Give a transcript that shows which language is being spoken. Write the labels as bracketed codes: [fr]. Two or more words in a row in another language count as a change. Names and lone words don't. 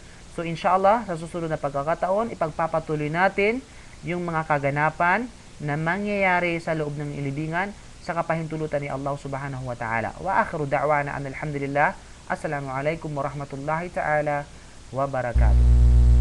[tl] So inshallah sa susunod na pagkakataon, ipagpapatuloy natin yung mga kaganapan na mangyayari sa loob ng libingan sa kapahintulutan ni [ar] الله سبحانه وتعالى. وآخر دعوانا أن الحمد لله. السلام عليكم ورحمة الله تعالى وبركاته.